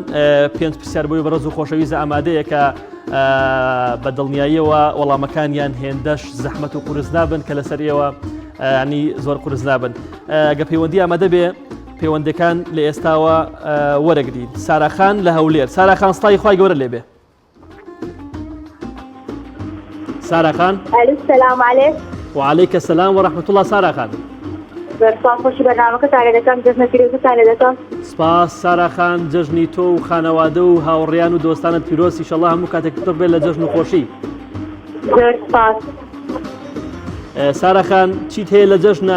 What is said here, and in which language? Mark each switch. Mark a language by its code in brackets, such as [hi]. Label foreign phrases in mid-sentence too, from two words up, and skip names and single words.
[ckb] پێنج پرسیار بۆی بەڕێز و خۆشەویست ئامادەیە کە بە دڵنیاییەوە وەڵامەکانیان هێندەش زەحمەت و قورس نابن کە لەسەر ئێوە ینی زۆر قورس نابن. گە پەیوەندی ئامادە بێ پەیوەندەکان لە ئێستاوە وەرەگرین. ساراخان لە هەولێر. ساراخان سڵای خوای گەورە لێبێ. ساراخان [ar] السلام علیکم. وعليك السلام ورحمة الله. [ckb] ساراخان سپاس خۆشی بەرنامەکەتان لە دەکەم، جەژنە پیرۆزتان لە دەکەم. سپاس ساراخان، جەژنی تۆ و خانەوادە و هاوڕێیان و دۆستانت پیرۆز ئینشەڵڵا هەموو کاتێک پڕ بێت لە جەژن و خۆشی. زۆر سپاس. ساراخان چیت هەیە لە جەژنە؟